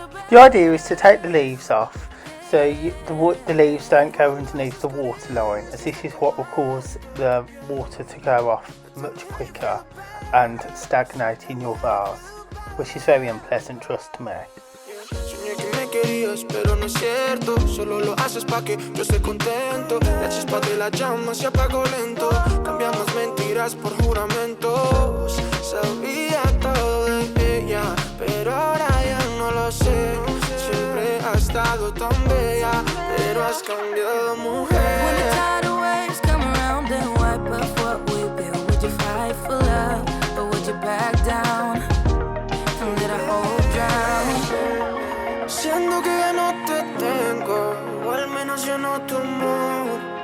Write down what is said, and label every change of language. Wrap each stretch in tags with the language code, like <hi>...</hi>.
<en>The idea is to take the leaves off so the leaves don't go underneath the water line, as this is what will cause the water to go off much quicker and stagnate in your vase, which is very unpleasant, trust me.</en> <es>Soñé que me querías, pero no es cierto. Solo lo haces pa' que yo esté contento. La chispa de la llama se apagó lento. Cambiamos mentiras por juramentos. Sabía todo de ella, pero ahora ya no lo sé. Siempre has estado tan bella, pero has cambiado, mujer.</es> <en>When the tidal waves come around and wipe up what we built, would you fight for love, or would you back down and let a hole drown?</en> <es>Siendo que ya no te tengo, o al menos yo no tu amor.</es>